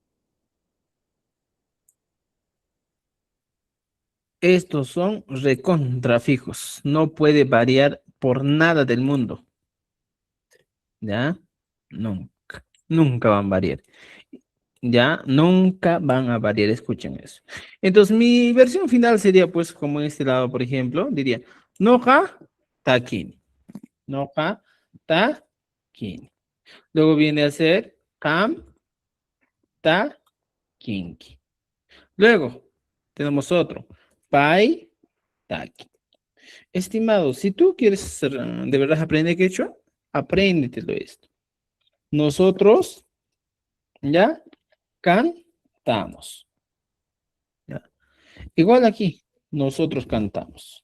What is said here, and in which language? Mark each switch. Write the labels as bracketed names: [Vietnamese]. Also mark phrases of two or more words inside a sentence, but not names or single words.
[Spanish] Estos son recontrafijos. No puede variar por nada del mundo. ¿Ya? Nunca. Nunca van a variar. ¿Ya? Nunca van a variar. Escuchen eso. Entonces, mi versión final sería, pues, como en este lado, por ejemplo, diría, [Quechua] noja takin. Noja takin. [Spanish] Luego viene a ser [Quechua] kam takinki. [Spanish] Luego, tenemos otro. [Quechua] Pai taki. [Spanish] Estimado, si tú quieres de verdad aprender quechua, apréndetelo esto. Nosotros ya cantamos. ¿Ya? Igual aquí, nosotros cantamos.